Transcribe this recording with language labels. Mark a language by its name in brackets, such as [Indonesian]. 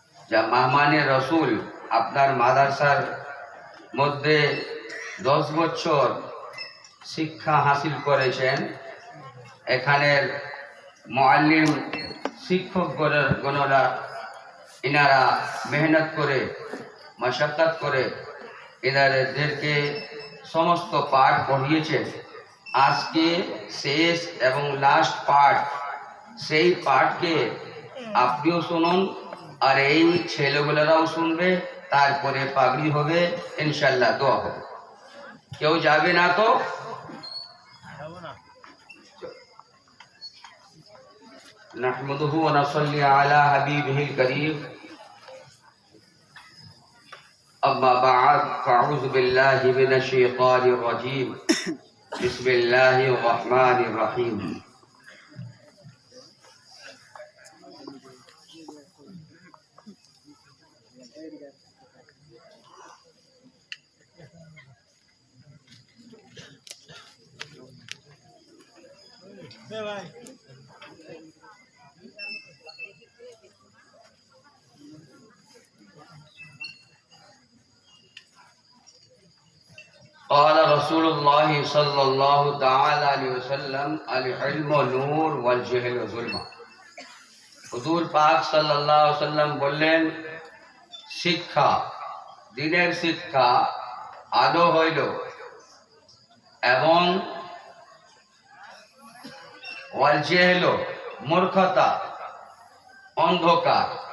[Bangla] যা মেহমানে রসুল আপনার মাদ্রাসার মধ্যে 10 বছর শিক্ষা হাসিল করেছেন, এখানের মুআল্লিম শিক্ষকগণরা ইনারা মেহনত করে মশাক্কত করে এনাদেরকে সমস্ত পাঠ পড়িয়েছেন। আজকে শেষ এবং লাস্ট পাঠ, সেই পাঠকে আপনিও শুনুন আর এই ছেলেগুলোরাও শুনবে, তারপরে পাগড়ি হবে ইনশাল্লাহ, দোয়া হবে। কেউ যাবে না তো? [Arabic] نحمده ونصلي على حبيبه الكريم أما بعد فأعوذ بالله من الشيطان الرجيم بسم الله الرحمن الرحيم قال رسول الله صلى الله تعالى عليه وسلم العلم نور والجهل ظلمة। [Bangla] হুজুর পাক সাল্লাল্লাহু আলাইহি ওয়াসাল্লাম বললেন, শিক্ষা, দ্বীনের শিক্ষা আলো হইল এবং ওয়াল জাহল মূর্খতা, অন্ধকার।